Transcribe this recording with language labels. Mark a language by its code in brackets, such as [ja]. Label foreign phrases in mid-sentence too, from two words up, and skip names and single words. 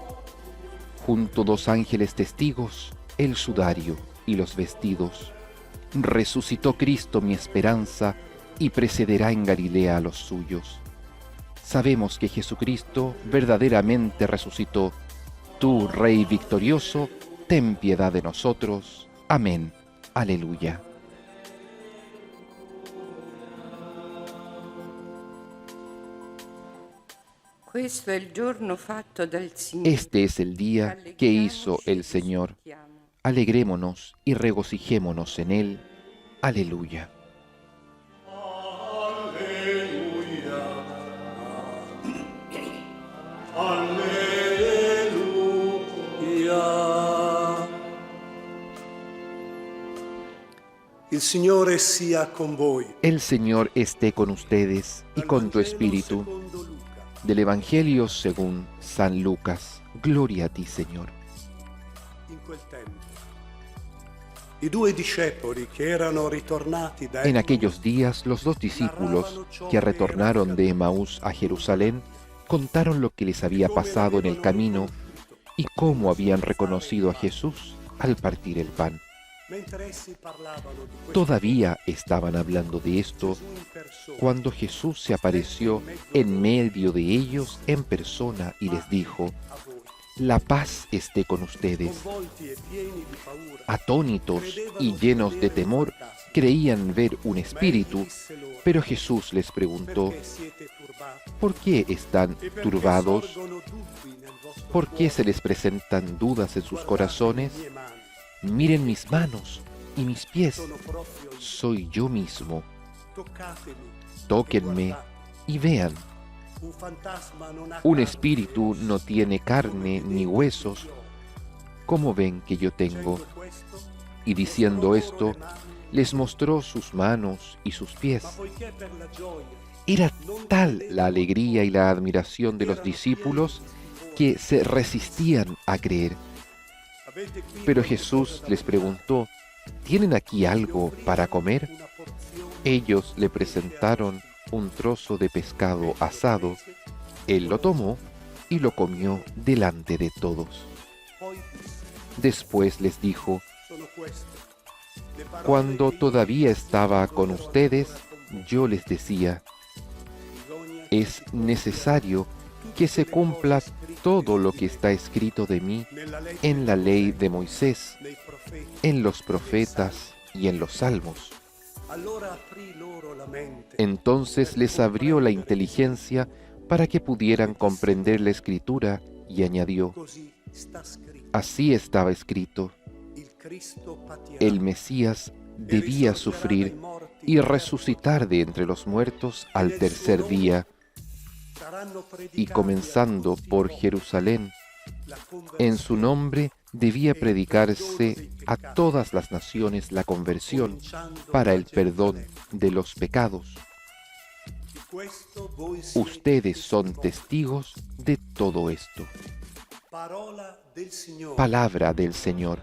[es] Junto dos ángeles testigos, el sudario y los vestidos. Resucitó Cristo mi esperanza y precederá en Galilea a los suyos. Sabemos que Jesucristo verdaderamente resucitó. Tú, Rey victorioso, ten piedad de nosotros. Amén. Aleluya. [it] Questo è il giorno fatto dal Signore. [es] Este es el día que hizo el Señor. Alegrémonos y regocijémonos en él. Aleluya. [it] Il Signore sia con voi. [es] El Señor esté con ustedes y con tu espíritu. [it] Secondo Luca. [es] Del Evangelio según San Lucas. Gloria a ti, Señor. [it] In quel tempo, i due discepoli che erano ritornati da [es] En aquellos días, los dos discípulos que retornaron de Emaús a Jerusalén contaron lo que les había pasado en el camino y cómo habían reconocido a Jesús al partir el pan. [it] mentre essi parlavano di questo, [es] Todavía estaban hablando de esto [it] Gesù in persona, [es] cuando Jesús se apareció en medio de ellos en persona y les dijo: [it] a voi, [es] la paz esté con ustedes. [it] convolti e pieni di paura, [es] Atónitos y llenos de temor, creían ver un espíritu, [it] disse loro, [es] pero Jesús les preguntó: [it] perché siete turbati [es] ¿por qué están [it] e perché [es] turbados? [it] sorgono dubbi nel vostro [es] ¿Por qué [it] cuore? [es] se les presentan dudas en sus [it] Guardate [es] corazones? [it] le mie mani, [es] Miren mis manos y mis pies. [it] sono proprio io. [es] Soy yo mismo. [it] Toccatemi, [es] Tóquenme [it] guardate. [es] y vean. [it] Un fantasma non ha [es] Un [it] carne [es] espíritu [it] né ossa, [es] no tiene carne ni huesos, como ven que yo tengo. [it] Dicendo questo, [es] Y diciendo [it] mostrò [es] esto, [it] loro le mani, [es] les mostró sus manos y sus pies. [it] ma poiché per la gioia [es] Era tal la alegría y la admiración de los discípulos que se resistían a creer. [it] Avete qui [es] Pero Jesús les preguntó, ¿tienen aquí algo para comer? [it] una porzione [es] Ellos le presentaron un trozo de pescado asado. Él lo tomó y lo comió delante de todos. [it] poi disse, [es] Después les dijo, [it] sono queste le parole [es] cuando [it] che io [es] todavía estaba [it] dico [es] con [it] ancora [es] ustedes, [it] con voi. [es] yo les decía, [it] Bisogna [es] es necesario que se cumpla todo lo que está escrito de mí [it] nella legge [es] en la ley de Moisés, [it] nei profeti. [es] en los profetas y en los salmos. [it] Allora aprì loro la mente [es] Entonces les abrió la inteligencia para que pudieran comprender la escritura y añadió, [it] così sta scritto. [es] así estaba escrito, [it] Il Cristo patirà [es] el Mesías debía sufrir y resucitar de entre los muertos al tercer día, [it] saranno [es] y [it] predicati [es] comenzando [it] a tutti i [es] por [it] popoli. [es] Jerusalén, [it] La [es] en su [it] conversione, [es] nombre debía predicarse a todas las naciones la conversión [it] cominciando [es] para [it] da [es] el perdón [it] Gerusalemme. [es] de los pecados. [it] Di questo voi siete [es] Ustedes son [it] testimoni. [es] testigos de todo esto. [it] Parola del Signore. [es] Palabra del Señor.